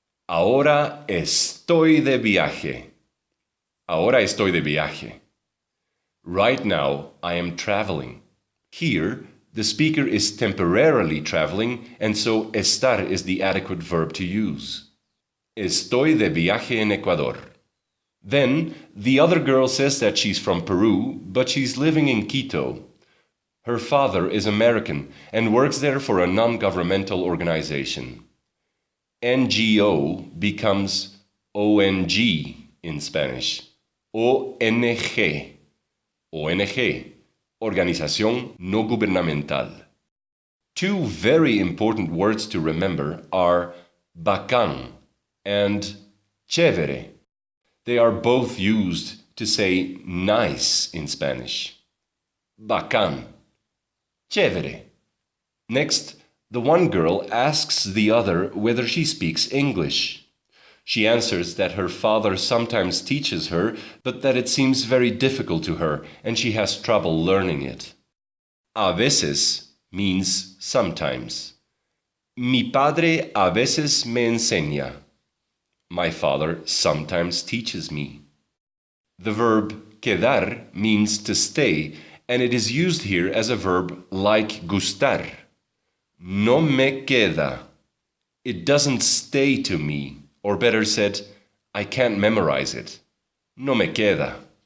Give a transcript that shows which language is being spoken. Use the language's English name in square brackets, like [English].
[Spanish] Ahora estoy de viaje. Ahora estoy de viaje. [English] Right now, I am traveling. Here, the speaker is temporarily traveling, and so estar is the adequate verb to use. [Spanish] Estoy de viaje en Ecuador. [English] Then, the other girl says that she's from Peru, but she's living in Quito. Her father is American and works there for a non-governmental organization. NGO becomes ONG in Spanish. [Spanish] ONG. ONG. Organización No Gubernamental. [English] Two very important words to remember are bacán and chévere. They are both used to say nice in Spanish. Bacán. Chévere. Next, the one girl asks the other whether she speaks English. She answers that her father sometimes teaches her, but that it seems very difficult to her and she has trouble learning it. [Spanish] A veces [English] means sometimes. [Spanish] Mi padre a veces me enseña. [English] My father sometimes teaches me. The verb quedar means to stay, and it is used here as a verb like gustar. [Spanish] No me queda. [English] It doesn't stay to me, or better said, I can't memorize it. No me queda.